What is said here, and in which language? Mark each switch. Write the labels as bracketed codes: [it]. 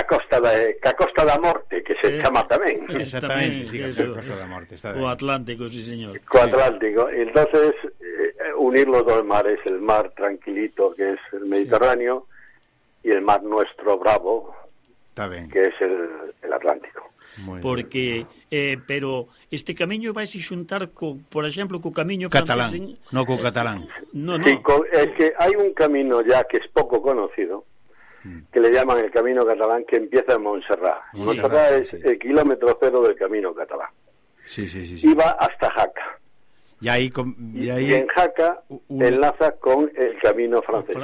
[es] Costa da Morte, que se llama también. Exactamente, sí, Costa da Morte. Está o Atlántico, sí, señor. [gl] Co Atlántico. [es] Entonces, unir los dos mares, el mar tranquilito, que es el Mediterráneo, sí. Y el mar nuestro bravo, está bien. Que es el Atlántico. [gl] Porque, pero este camiño vai se xuntar, por exemplo, co camiño catalán, francés... [es] No co catalán. No. Sí, que hai un camino ya que es poco conocido, que le llaman el camino catalán, que empieza en Montserrat. Sí. Montserrat es el kilómetro cero del camino catalán. Sí, sí, sí. Sí. Y va hasta Jaca. Y ahí en Jaca enlaza con el camino francés.